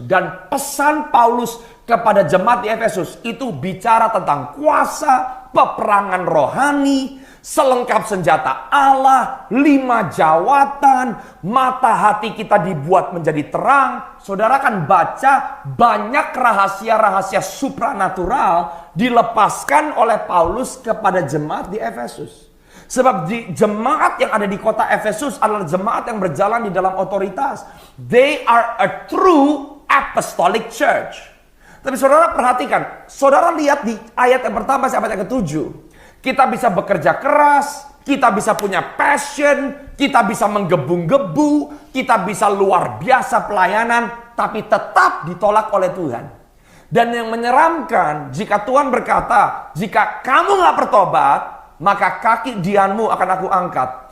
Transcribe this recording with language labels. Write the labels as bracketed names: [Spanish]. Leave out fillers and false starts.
[Indonesian] Dan pesan Paulus kepada jemaat di Efesus itu bicara tentang kuasa, peperangan rohani, selengkap senjata Allah, 5 jawatan, mata hati kita dibuat menjadi terang. Saudara akan baca banyak rahasia-rahasia supranatural dilepaskan oleh Paulus kepada jemaat di Efesus. Sebab jemaat yang ada di kota Efesus adalah jemaat yang berjalan di dalam otoritas. [English] They are a true apostolic church. [Indonesian] Tapi saudara perhatikan, saudara lihat di ayat yang pertama sampai ayat ke-7. Kita bisa bekerja keras, kita bisa punya passion, kita bisa menggebu-gebu, kita bisa luar biasa pelayanan, tapi tetap ditolak oleh Tuhan. Dan yang menyeramkan, jika Tuhan berkata, jika kamu gak bertobat, maka kaki Dianmu akan aku angkat.